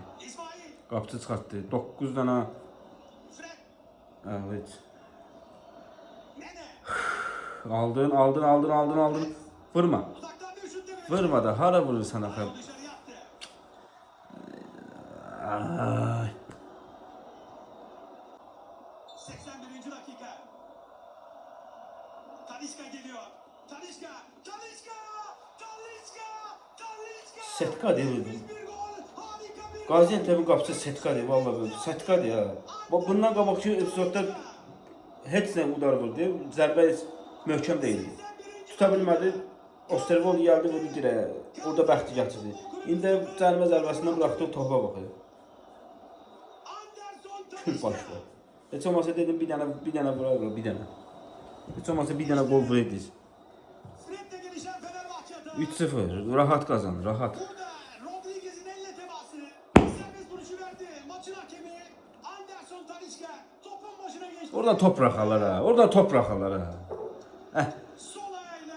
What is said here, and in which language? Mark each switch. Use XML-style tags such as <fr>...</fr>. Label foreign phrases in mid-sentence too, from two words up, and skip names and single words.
<az>Qapıçı çıxartdı. 9 dənə. Evet. Aldın. Vurma. Vurma da. Hara vurursan axı. Ay. 81. dakika.</az> <tr>Talisca geliyor. Talisca. Setka değil mi? Bir gol. Harika bir gol. Gaziantep'in qapıçı Setka değil. Vallahi böyle. Setka değil ya.</tr> <az>Bundan qabaqki epizodda heç nə udar vurdu. Zərbə möhkəm deyildi. Tuta bilmədi. Osterwolde gəldi, vurdu dirəyə. Orada bəxti gətirdi. İndi zərbəsindən buraxdı, topa baxır. Kül başlı. Heç olmasa dedim bir dənə vurarıq, bir dənə. Heç olmasa bir dənə gol vururdunuz. 3-0,</az> <tr>rahat kazanır, rahat. Rodriguez'in elle teması. Serbest vuruşu verdi. Maçın hakemi Anderson Talisca topun başına geçti. Orada top bırakarlar ha, orada top bırakarlar ha. Sol ayağıyla.</tr>